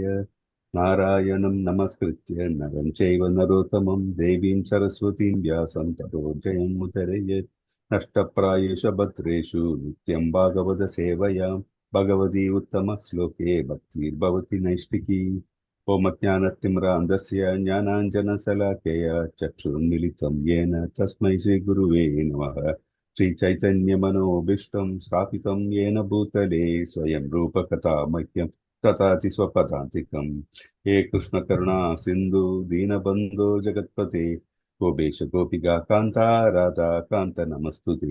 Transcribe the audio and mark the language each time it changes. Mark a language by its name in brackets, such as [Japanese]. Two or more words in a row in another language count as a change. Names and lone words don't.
[Sanskrit] நாராயணம் நமஸ்கிருத்ய நரம் சைவ நரோத்தமம் தேவீம் சரஸ்வதீம் வியாசம் ததோ ஜெயம் முதரயேத். நஷ்டப்ராயேஷு பத்ரேஷு நித்யம் பாகவத சேவையாம் பகவதி உத்தம ஸ்லோகே பக்திர்பவதி நைஷ்டிகி. ஓம் அஜ்ஞானத்திம்ராந்தஸ்ய ஞானாஞ்சனசலாக்கய சக்ஷுருன்மிலிதம் येन तस्मै श्रीगुरुवे नमः. श्रीचैतन्यमनोभीष्टं स्थापितं येन भूतले स्वयं रूपकथा मह्यं तथाति स्वपदान्तिकं. हे कृष्णकरुणा सिन्धु दीनबन्धो जगत्पते गोपेश गोपिका कान्ता राधा कान्त नमस्तुते.